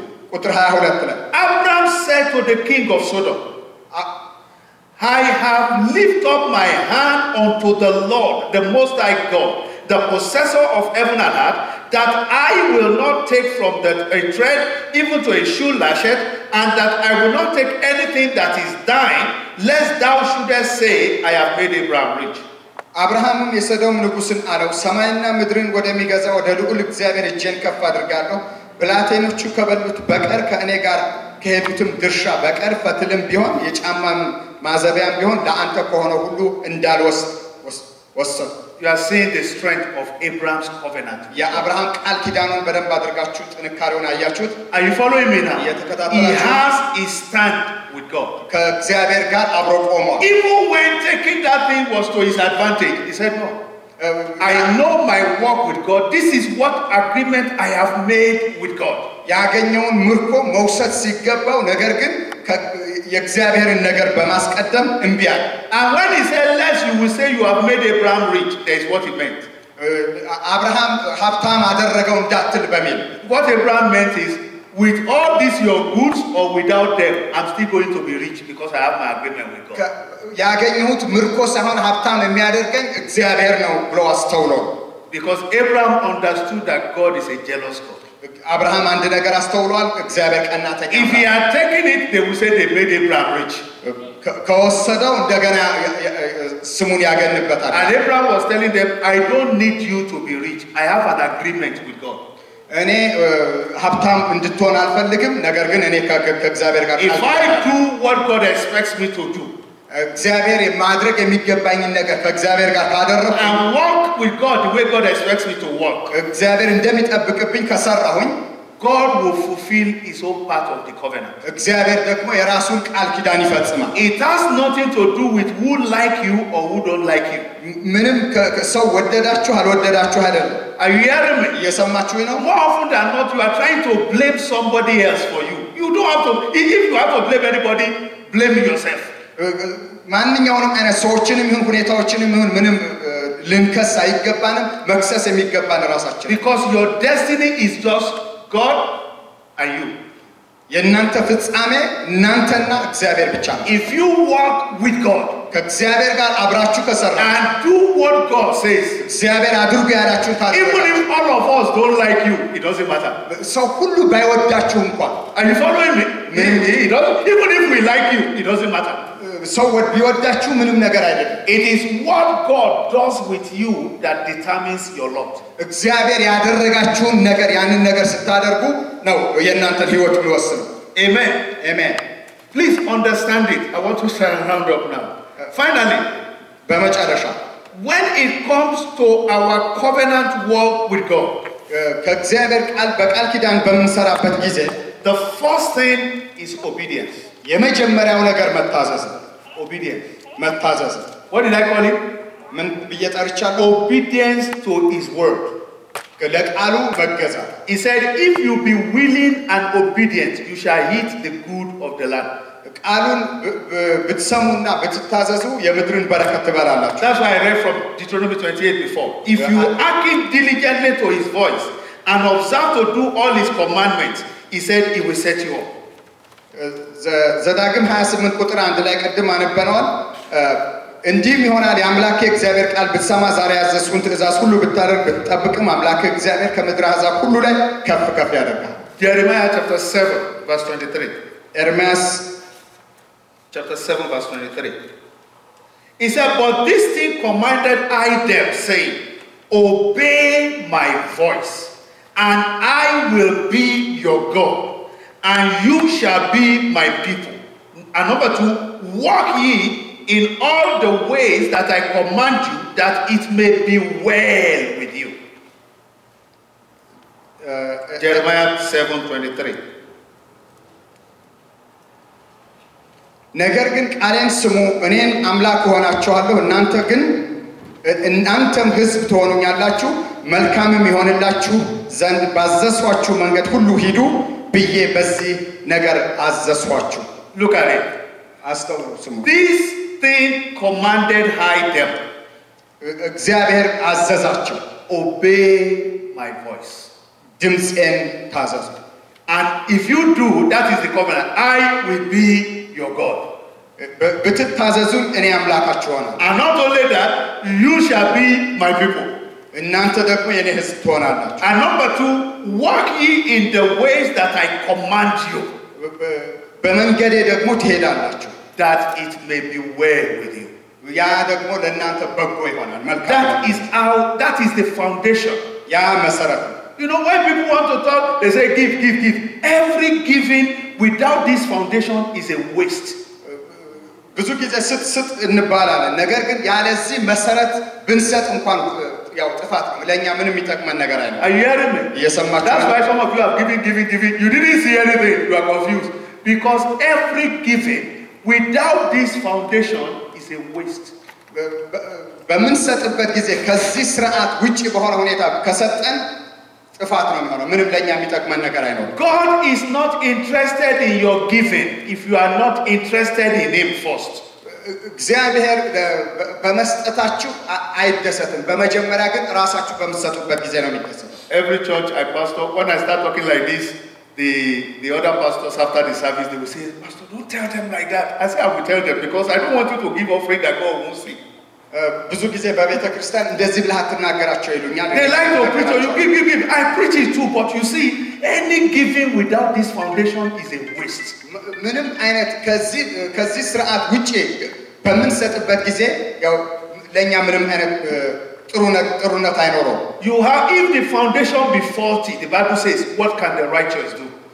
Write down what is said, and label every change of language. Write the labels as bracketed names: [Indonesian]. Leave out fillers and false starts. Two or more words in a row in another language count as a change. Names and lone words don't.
[English] Abraham said to the king of Sodom, I have lifted up my hand unto the Lord, the Most High God, the possessor of heaven and earth, that I will not take from a thread even to a shoe lashet, and that I will not take anything that is thine, lest thou shouldest say, I have made Abraham rich. [Amharic] Abraham የሰዶም ንጉስን አለው ሰማይና ምድርን ወደሚገዛ ወደ ልዑል እግዚአብሔር እጄን ከፍ አድርጋለሁ ብላቴኖቹ ከበሉት በቀር ከእኔ ጋር ከሄዱትም ድርሻ በቀር ፈትልም ቢሆን የጫማም ማዘቢያም ቢሆን ለአንተ ከሆነ ሁሉ እንዳልወስድ ወሰን [English] You are seeing the strength of Abraham's covenant. Are you following me now? He has his stand with God. Even when taking that thing was to his advantage, he said no. I know my walk with God. This is what agreement I have made with God. [Amharic] ያገኘውን ምርኮ መውሰድ ሲገባው ነገር ግን የእግዚአብሔርን ነገር በማስቀደም እምቢ አለ። [English] And when he said lest you will say you have made Abraham rich, that is what he meant. [Amharic] አብርሃም ሀብታም አደረገው እንዳትል በሚል [English] What Abraham meant is, with all these your goods or without them, I'm still going to be rich because I have my agreement with God. [Amharic] ያገኘሁት ምርኮ ሳይሆን ሀብታም የሚያደርገኝ እግዚአብሔር ነው ብሎ አስተውሎ [English] Because Abraham understood that God is a jealous God. [Amharic] አብርሃም አንድ ነገር አስተውሏል እግዚአብሔር ቀናተኛ [English] If he had taken it, they would say they made Abraham rich. [Amharic] ከወሰደው እንደገና ስሙን ያገንበታል [English] And Abraham was telling them, I don't need you to be rich. I have an agreement with God. [Amharic] እኔ ሀብታም እንድትሆን አልፈልግም ነገር ግን እኔ ከእግዚአብሔር ጋር [English] If I do what God expects me to do, [Amharic] እግዚአብሔር ማድረግ የሚገባኝን ነገር ከእግዚአብሔር ጋር ካደረኩ [English] and walk with God the way God expects me to walk, [Amharic] እግዚአብሔር እንደሚጠብቅብኝ ከሰራሁኝ [English] God will fulfill his own part of the covenant. [Amharic] እግዚአብሔር ደግሞ የራሱን ቃል ኪዳን ይፈጽማል [English] It has nothing to do with who like you or who don't like you. [Amharic] ምንም ሰው ወደዳችሁ አልወደዳችሁ አይደለም [English] Are you hearing me? [Amharic] እየሰማችሁኝ ነው [English] More often than not, you are trying to blame somebody else for you. You don't have to. If you have to blame anybody, blame yourself. [Amharic] ማንኛውንም አይነት ሰዎችንም ይሁን ሁኔታዎችንም ይሁን ምንም ልንከስ አይገባንም መክሰስ የሚገባን ራሳችን [English] Because your destiny is just God and you. [Amharic] የእናንተ ፍጻሜ እናንተና እግዚአብሔር ብቻ ነው [English] If you walk with God [Amharic] ከእግዚአብሔር ጋር አብራችሁ ከሰራ [English] and do what God says, [Amharic] እግዚአብሔር አድርጉ ያላችሁን ታዲያ [English] even if all of us don't like you, it doesn't matter. [Amharic] ሰው ሁሉ ባይወዳችሁ እንኳን [English] Are you following me? Even if we like you, it doesn't matter. [Amharic] ሰው ቢወዳችሁ ምንም ነገር አይደለም [English] It is what God does with you that determines your lot. [Amharic] እግዚአብሔር ያደረጋችሁን ነገር ያንን ነገር ስታደርጉ ነው የእናንተ ህይወት የሚወስነው [English] Amen. [Amharic] አሜን [English] Please understand it. I want to round up now. Finally, [Amharic] በመጨረሻ [English] when it comes to our covenant walk with God, [Amharic] ከእግዚአብሔር ቃል በቃል ኪዳን በመንሰራበት ጊዜ [English] the first thing is obedience. [Amharic] የመጀመሪያው ነገር መታዘዝ ነው [English] Obedience. [Amharic] መታዘዝ [English] What did I call it? [Amharic] ምን ብየጠርቻለሁ [English] Obedience to his word. [Amharic] ለቃሉ መገዛት [English] He said, if you be willing and obedient, you shall eat the good of the land. [Amharic] ቃሉን ብትሰሙና ብትታዘዙ የምድርን በረከት ትበላላችሁ [English] That's why I read from Deuteronomy 28 before. If you hearken diligently to his voice and observe to do all his commandments, he said he will set you up. [Amharic] ዘዳግም 28 ቁጥር 1 ላይ ቀድም አነበነዋል እንዲህም ይሆናል የአምላክ እግዚአብሔር ቃል ብትሰማ ዛሬ ያዘዝኩን ትእዛዝ ሁሉ ብታደርግ ብትጠብቅም አምላክ እግዚአብሔር ከምድር አሕዛብ ሁሉ ላይ ከፍ ከፍ ያደርጋል [English] Jeremiah chapter 7 verse 23. [Amharic] ኤርምያስ [English] Chapter 7 verse 23. He said, but this thing commanded I them, saying, obey my voice, and I will be your God, and you shall be my people. And number 2, walk ye in all the ways that I command you, that it may be well with you. Jeremiah 7:23. [Amharic] ነገር ግን ቃሌን ስሙ እኔን አምላክ ሆናችኋለሁ እናንተም ሕዝብ ትሆኑኛላችሁ መልካምም ይሆንላችሁ ዘንድ ባዘዝኋችሁ መንገድ ሁሉ ሂዱ ብዬ በዚህ ነገር አዘዝኋችሁ [English] Look at it. [Amharic] አስተውሉ ስሙ [English] This thing commanded I them. [Amharic] እግዚአብሔር አዘዛቸው [English] Obey my voice. [Amharic] ድምፄን ታዘዙ [English] And if you do, that is the covenant. I will be your God. [Amharic] ብትታዘዙኝ እኔ አምላካችሁ ሆናለሁ [English] And not only that, you shall be my people. [Amharic] እናንተ ደግሞ የኔ ሕዝብ ትሆናላችሁ [English] And number 2, walk ye in the ways that I command you, [Amharic] በመንገዴ ደግሞ ትሄዳላችሁ [English] that it may be well with you. [Amharic] ያ ደግሞ ለእናንተ በጎ ይሆናል መልካም [English] That is the foundation. [Amharic] ያ መሰረት ነው [English] You know, when people want to talk, they say give. Every giving without this foundation is a waste. [Amharic] ብዙ ጊዜ ስጥ እንባላለን ነገር ግን ያለዚህ መሰረት ብንሰጥ እንኳን ያው ጥፋት ለኛ ምንም የሚጠቅመን ነገር አይደለም [English] Are you hearing me? [Amharic] እየሰማችሁ [English] That's why some of you have given. You didn't see anything. You are confused. Because every giving without this foundation is a waste. [Amharic] በምንሰጥበት ጊዜ ከዚህ ስርዓት ውጪ በሆነ ሁኔታ ከሰጠን ጥፋት ነው የሚሆነው ምንም ለኛ የሚጠቅመን ነገር አይኖርም [English] God is not interested in your giving if you are not interested in him first [Amharic] እግዚአብሔር በመስጠታችሁ አይደሰትም በመጀመሪያ ግን ራሳችሁ በመሰጡበት ጊዜ ነው የሚደሰተው [English] Every church I pastor when I start talking like this the other pastors after the service they will say pastor don't tell them like that I say I will tell them because I don't want you to give offering that God won't see [Amharic] ብዙ ጊዜ በቤተ ክርስቲያን እንደዚህ ብለህ አትናገራቸው ይሉኛል [English] They like to preach you give I preach it too but you see any giving without this foundation is a waste [Amharic] ምንም አይነት ከዚህ ስርዓት ውጪ በመንሰጥበት ጊዜ ያው ለኛ ምንም አይነት ጥሩነት አይኖረው [English] You have if the foundation be faulty the Bible says what can the righteous do